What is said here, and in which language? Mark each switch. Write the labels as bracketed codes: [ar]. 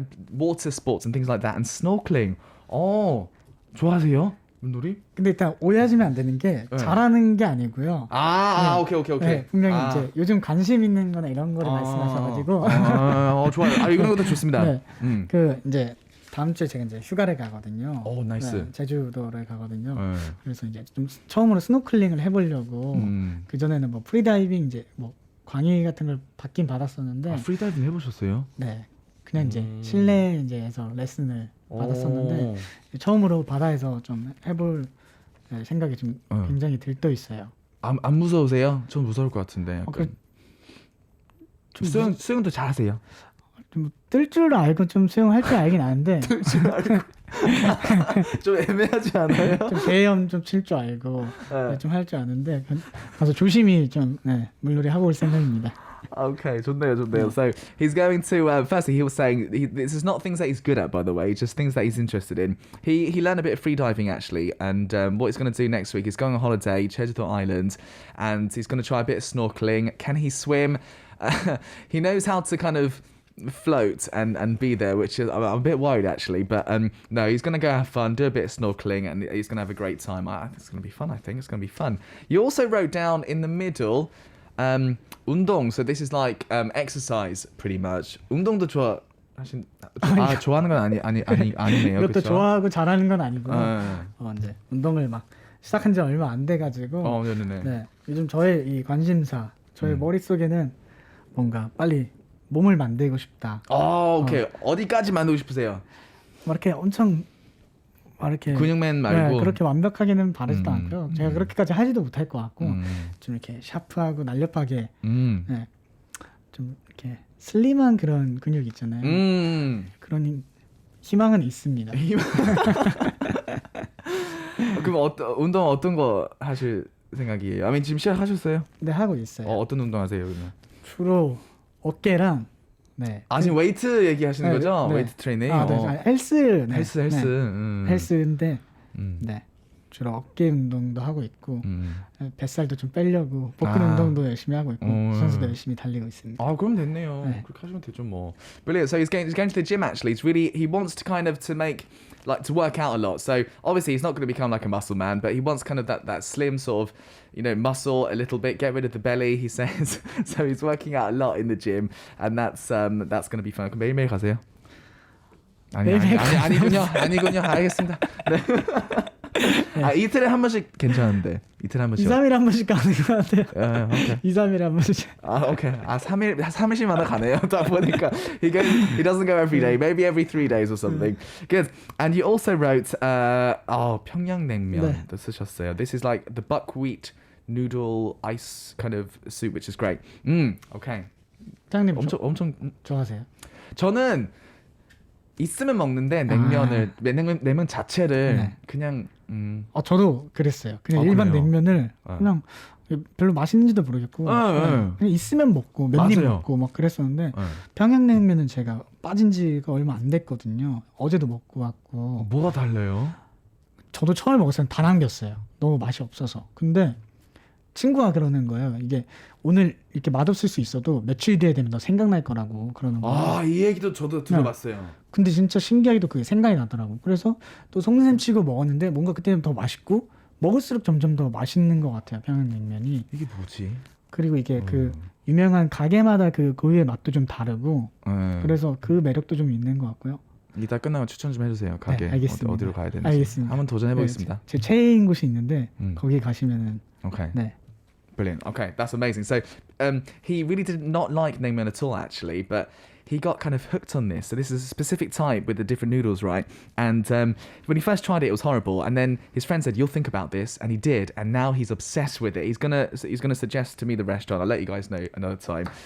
[en] water sports and things like that. And snorkeling. [ko] 좋아하세요? 물놀이? 근데 일단 오해하시면 안 되는 게 잘하는 게 아니고요. 오케이. 네, 분명히 이제 요즘 관심 있는 거나 이런 거를 말씀하셔가지고. 좋아요. 이런 것도 좋습니다. 네. 그 이제 다음 주에 제가 이제 휴가를 가거든요. 오, 나이스. 네, 제주도를 가거든요. 그래서 이제 좀 처음으로 스노클링을 해보려고. 그 전에는 뭐 프리다이빙 이제 뭐 강의 같은 걸 받긴 받았었는데. 프리다이빙 해보셨어요? 네. 그냥 이제 실내 이제에서 레슨을 받았었는데 처음으로 바다에서 좀 해볼 생각이 좀 굉장히 들떠 있어요. 안 무서우세요? 좀 무서울 것 같은데. 좀 수영도 잘하세요? 좀 뜰 줄 알고 좀 수영할 줄 알긴 아는데. 뜰 줄 알고. 좀 애매하지 않아요? 좀 개염 좀 칠 줄 알고 좀 할 줄 아는데 가서 조심히 좀 물놀이 하고 올 생각입니다. [en] Okay, [ko] 좋네요. [en] So he's going to. Firstly, he was saying this is not things that he's good at, by the way, just things that he's interested in. He learned a bit of free diving actually, and what he's going to do next week is going on holiday, Jeju Island, and he's going to try a bit of snorkeling. Can he swim? He knows how to kind of float and be there, which is I'm a bit worried actually, but no, he's going to go have fun, do a bit of snorkeling, and he's going to have a great time. It's going to be fun. I think it's going to be fun. You also wrote down in the middle. 운동, so this is like exercise pretty much. [ko] 운동도 좋아하는 건 아니네요. 이것도 그쵸? 좋아하고 잘하는 건 아니고 이제 운동을 막 시작한 지 얼마 안 돼가지고 네, 요즘 저의 이 관심사, 저의 머릿속에는 뭔가 빨리 몸을 만들고 싶다. 오케이. 어디까지 만들고 싶으세요? 막 이렇게 엄청 막 이렇게 근육맨 말고 그렇게 완벽하게는 바르지도 않고요. 제가 그렇게까지 하지도 못할 것 같고 좀 이렇게 샤프하고 날렵하게 네, 좀 이렇게 슬림한 그런 근육 있잖아요. 그런 희망은 있습니다. 그럼 운동 어떤 거 하실 생각이에요? [en] I mean, [ko] 지금 시작하셨어요? 네, 하고 있어요. 어떤 운동 하세요, 그러면? 주로 어깨랑 지금 웨이트 얘기하시는 거죠? 네. 웨이트 트레이닝. 헬스. 헬스. 헬스인데 네. 주로 어깨 운동도 하고 있고 뱃살도 좀 빼려고 복근 운동도 열심히 하고 있고 선수도 열심히 달리고 있습니다. 아, 그럼 됐네요. 네. 그렇게 하시면 되죠 뭐. Brilliant. [en] So he's going to the gym actually. It's really he wants to kind of to make like to work out a lot. So obviously he's not going to become like a muscle man, but he wants kind of that slim sort of, you know, muscle a little bit, get rid of the belly, he says. So he's working out a lot in the gym, and that's going to be fun. [ko] 그럼 매일매일 가세요? 아니군요. 알겠습니다. 네. 아, 이틀에 한 번씩 괜찮은데. 이틀에 한 번씩. 2, 3일에 한 번씩 가는 것 같아요. 오케이. 2, 3일에 한 번씩. 아, 오케이. 아, 3일씩마다 가네요. 딱 보니까 [en] he doesn't go every day. Maybe every 3 days or something. Good. And you also wrote [ko] 평양냉면도 쓰셨어요. [en] This is like the buckwheat noodle ice kind of soup, which is great. Okay. [ko] 사장님 엄청 좋아하세요? 저는 있으면 먹는데 냉면 자체를 그냥 저도 그랬어요. 그냥 일반 그래요? 냉면을 그냥 별로 맛있는지도 모르겠고 그냥 있으면 먹고 몇 입 먹고 막 그랬었는데 평양냉면은 제가 빠진 지가 얼마 안 됐거든요. 어제도 먹고 왔고. 뭐가 달라요? 저도 처음에 먹었을 때 다 남겼어요. 너무 맛이 없어서. 근데 친구가 그러는 거예요. 이게 오늘 이렇게 맛없을 수 있어도 며칠 뒤에 되면 너 생각날 거라고 그러는 거예요. 아, 이 얘기도 저도 들어봤어요. 근데 진짜 신기하게도 그게 생각이 나더라고. 그래서 또 송샘 치고 먹었는데 뭔가 그때는 더 맛있고 먹을수록 점점 더 맛있는 것 같아요. 평양냉면이. 이게 뭐지? 그리고 이게 그 유명한 가게마다 그 고유의 맛도 좀 다르고 그래서 그 매력도 좀 있는 것 같고요. 이따 끝나면 추천 좀 해주세요. 가게. 네, 알겠습니다. 어디로 가야 되는지. 알겠습니다. 한번 도전해보겠습니다. 네, 제 최애인 곳이 있는데 거기 가시면은 [en] Okay. [ko] 네. [en] Brilliant. Okay, that's amazing. So he really did not like naengmyeon at all, actually, but he got kind of hooked on this. So this is a specific type with the different noodles, right? And when he first tried it, it was horrible. And then his friend said, "You'll think about this," and he did. And now he's obsessed with it. He's gonna suggest to me the restaurant. I'll let you guys know another time.